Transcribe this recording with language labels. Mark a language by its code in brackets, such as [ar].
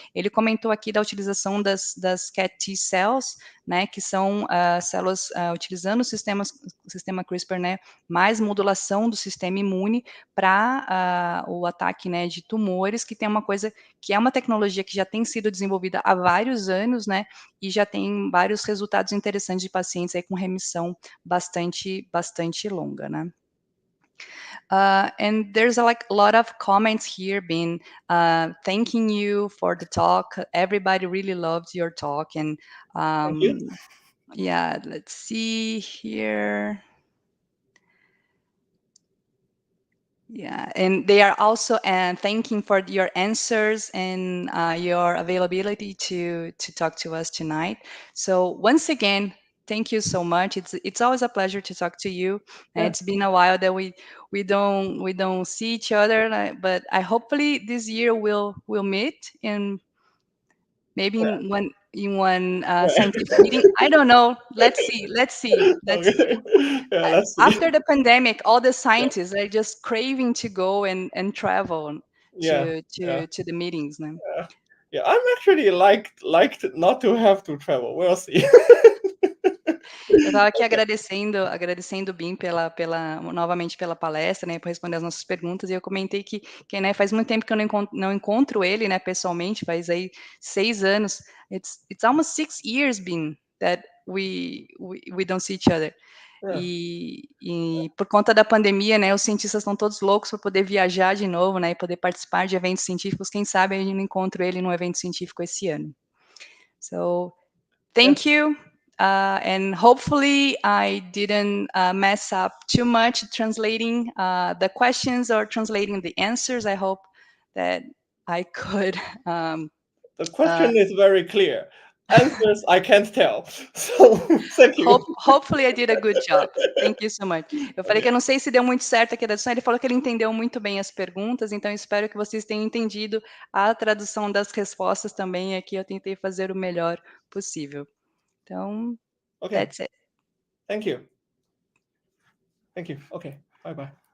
[pt] Ele comentou aqui da utilização das CAR T cells, né, que são células utilizando o sistema CRISPR, né, mais modulação do sistema imune para o ataque, né, de tumores, que tem uma coisa que é uma tecnologia que já tem sido desenvolvida há vários anos, né, e já tem vários resultados interessantes de pacientes aí com remissão bastante longa, né. [en] And there's a lot of comments here being thanking you for the talk. Everybody really loved your talk, and Thank you. yeah, let's see here. Yeah, and they are also thanking for your answers and your availability to talk to us tonight. So once again, thank you so much. It's always a pleasure to talk to you. Yeah. It's been a while that we don't see each other, but I hopefully this year we'll meet in maybe in one scientific meeting. I don't know. Let's see. Okay. Yeah, let's see. After the pandemic, all the scientists are just craving to go and travel to the meetings. Né? Yeah, I'm actually liked not to have to travel. We'll see. [pt] Eu estava aqui agradecendo o Bim novamente pela palestra, né, por responder as nossas perguntas, e eu comentei que né, faz muito tempo que eu não encontro ele, né, pessoalmente, faz aí 6 anos. [en] It's almost 6 years, Bim, that we don't see each other. Yeah. [pt] E por conta da pandemia, né, os cientistas estão todos loucos para poder viajar de novo, né, e poder participar de eventos científicos. Quem sabe eu não encontro ele num evento científico esse ano. [en] So, thank you, and hopefully I didn't mess up too much translating the questions or translating the answers. I hope that I could. The question is very clear. Answers I can't tell. So, thank you. Hopefully I did a good job. Thank you so much. [pt] Eu falei que eu não sei se deu muito certo aqui a tradução. Ele falou que ele entendeu muito bem as perguntas, então eu espero que vocês tenham entendido a tradução das respostas também. Aqui eu tentei fazer o melhor possível. [en] Então, that's it. Thank you. Thank you. Okay. Bye-bye.